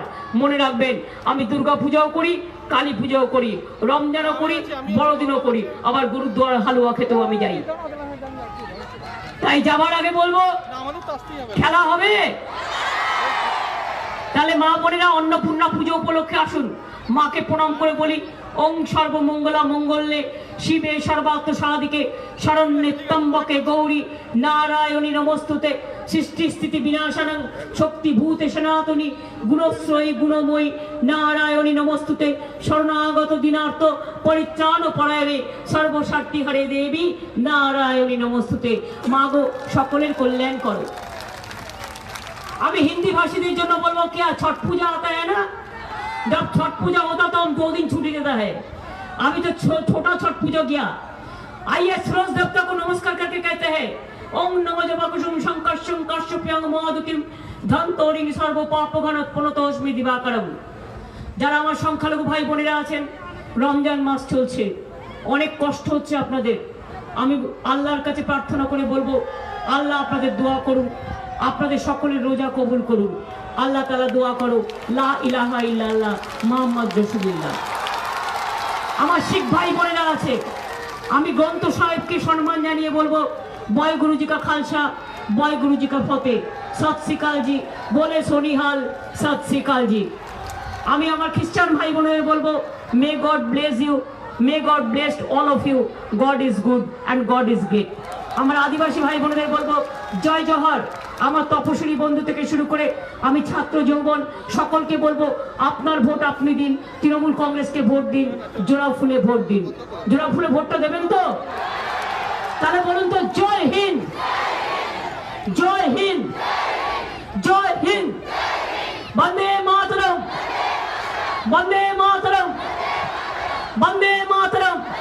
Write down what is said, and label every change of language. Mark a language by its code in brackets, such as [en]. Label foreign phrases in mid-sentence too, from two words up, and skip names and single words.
[bn] মনে রাখবেন, আমি দুর্গা পূজাও করি, কালী পূজাও করি, রমজানও করি, বড়দিনও করি, আবার গুরুদ্বার হালুয়া খেতেও আমি যাই। তাই যাবার আগে বলবো, খেলা হবে। তাহলে মা বোনেরা অন্নপূর্ণা পুজো উপলক্ষে আসুন, মাকে প্রণাম করে বলি, [sa] ওং সর্বমঙ্গলা মঙ্গলে শিবে সর্বার্থ সাধিকে শরণ্যে ত্র্যম্বকে গৌরী নারায়ণী নমস্তুতে। সৃষ্টি স্থিতি বিনাশানং শক্তিভূতে সনাতনী গুণশ্রয়ী গুণময়ী নারায়ণী নমস্তুতে। শরণাগত দিনার্থ পরিত্রাণ পরায়ণে সর্বস্বার্থী হরে দেবী নারায়ণী নমস্তুতে। [bn] মাগো, সকলের কল্যাণ করো। আমি হিন্দি ভাষীদের জন্য বলবো, [hi] क्या छठ पूजा आता है ना, जब छठ पूजा होता तो हम 2 दिन छुट्टी देता है। अभी तो छोटा छठ पूजा गया। आइए सूरज देवता को नमस्कार करके कहते हैं, [sa] ओम नमो जपकुसुम शंकर्षं काश्यप्यं मधुकिं धन्तोरिं सर्व पापघनत्पनतोस्मि दिवाकरं। [bn] যারা আমার সংখ্যালঘু ভাই বোনেরা আছেন, রমজান মাস চলছে, অনেক কষ্ট হচ্ছে আপনাদের। আমি আল্লাহর কাছে প্রার্থনা করে বলবো, আল্লাহ আপনাদের দোয়া করুন, আপনাদের সকলের রোজা কবুল করুন। আল্লাহ তাআলা দোয়া করো, [ar] لا إله إلا الله محمد رسول الله. [bn] আমার শিখ ভাই বোনেরা আছে, আমি গ্রন্থ সাহেবকে সম্মান জানিয়ে বলবো, [pa] ਵਾਹਿ ਗੁਰੂ ਜੀ ਕਾ ਖ਼ਾਲਸਾ, ਵਾਹਿ ਗੁਰੂ ਜੀ ਕੀ ਫ਼ਤਹਿ, ਸਤਿ ਸ੍ਰੀ ਅਕਾਲ ਜੀ, ਬੋਲੇ ਸੋ ਨਿਹਾਲ, ਸਤਿ ਸ੍ਰੀ ਅਕਾਲ ਜੀ। [bn] আমি আমার খ্রিস্টান ভাই বোনেদের বলবো, [en] May God bless you, may God bless all of you, God is good and God is great. [bn] আমার আদিবাসী ভাই বোনেদের বলবো, জয় জোহর। আমার তপশিলি বন্ধু থেকে শুরু করে আমি ছাত্র যৌবন সকলকে বলবো, আপনার ভোট আপনি দিন, তৃণমূল কংগ্রেসকে ভোট দিন, জোড়া ফুলে ভোট দিন। জোড়া ফুলে ভোটটা দেবেন তো? তাহলে বলুন তো, জয় হিন্দ, জয় হিন্দ, জয় হিন্দ, বন্দে মাতরম, বন্দে মাতরম, বন্দে মাতরম।